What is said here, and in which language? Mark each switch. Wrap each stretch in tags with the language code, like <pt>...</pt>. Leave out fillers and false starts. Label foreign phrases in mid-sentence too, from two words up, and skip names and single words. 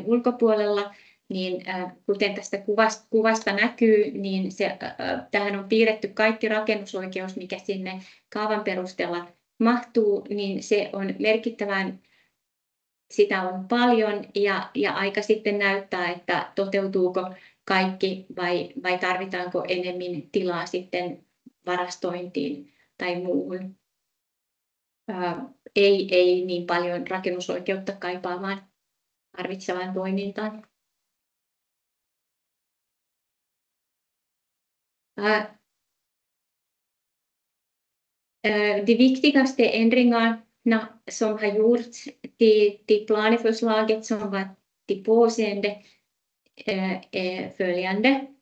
<fi>ulkopuolella, niin kuten tästä kuvasta näkyy, niin tähän on piirretty kaikki rakennusoikeus, mikä sinne kaavan perusteella mahtuu, niin se on merkittävän, sitä on paljon ja aika sitten näyttää, että toteutuuko kaikki vai tarvitaanko enemmän tilaa sitten varastointiin tai muuhun. Ei niin paljon rakennusoikeutta kaipaamaan tarvitsevaan toimintaan.</fi> <sv>De viktigaste ändringarna som har gjorts till planförslaget som var till påseende är följande.</sv>